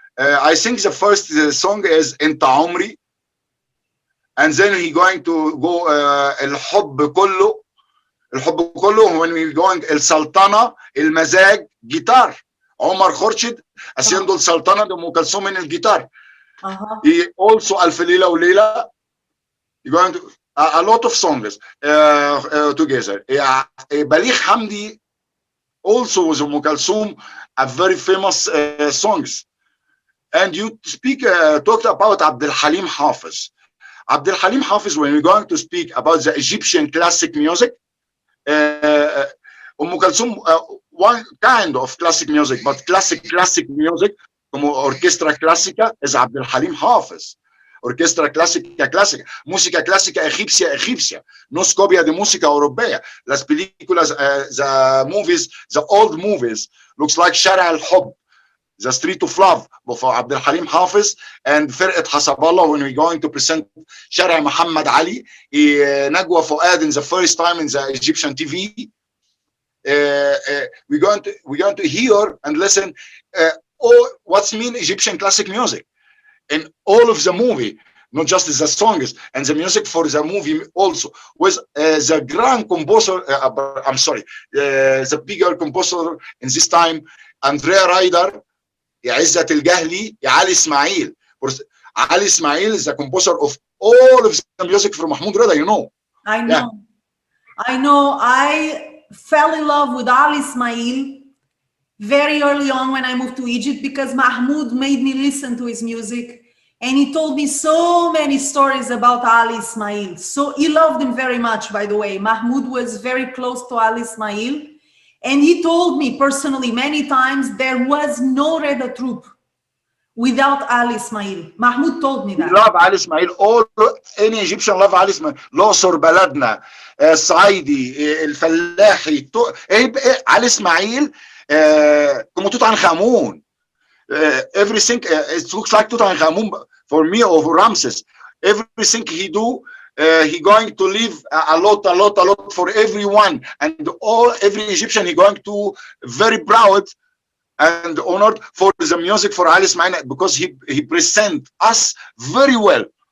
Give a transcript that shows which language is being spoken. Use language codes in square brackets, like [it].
[en] I think the first song is Enta Umri. And then he going to go الحب كله. [ar] الحب كله [en] when we going [ar] السلطنة المزاج guitar. [es] عمر خورشيد haciendo السلطنة de أم كلثوم en el guitar. [en] He also ألف ليلة وليلة. He going to a lot of songs together. بليغ حمدي also was أم كلثوم, a very famous songs. And you talked about Abdul Halim Hafiz. Abdul Halim Hafiz, when we're going to speak about the Egyptian classic music, Kulthum, one kind of classic music, but classic music, [es] como orchestra clásica, [en] is Abdul Halim Hafiz. [es] Orchestra clásica, música clásica egipcia, no es copia de música europea. Las películas, [en] the movies, the old movies, looks like Shara al-Hub, the Street of Love for Abdul Halim Hafiz, and فرقة حسب الله when we're going to present شارع محمد علي, نجوى فؤاد in the first time in the Egyptian TV. We're going to hear and listen what's mean Egyptian classic music in all of the movie, not just the songs, and the music for the movie also was the grand composer. I'm sorry, the bigger composer in this time, Andrea Ryder. [ar] يا عزت الجهلي يا علي اسماعيل. [en] علي اسماعيل is the composer of all of the music from Mahmoud Reda, you know. I know. I fell in love with Ali Ismail very early on when I moved to Egypt because Mahmoud made me listen to his music, and he told me so many stories about Ali Ismail. So he loved him very much, by the way. Mahmoud was very close to Ali Ismail. And he told me personally many times there was no Reda troupe. without Ali Ismail. Mahmoud told me We that. love Ali Ismail. Any Egyptian love Ali Ismail. [ar] الأقصر بلدنا، الصعيدي، الفلاحي، علي إسماعيل como Tutankhamun. [en] Everything it looks like Tutankhamun for me or for Ramses. Everything he do, he going to leave a lot for everyone, and every Egyptian he going to very proud and honored for the music for Ali Ismail, because he present us very well.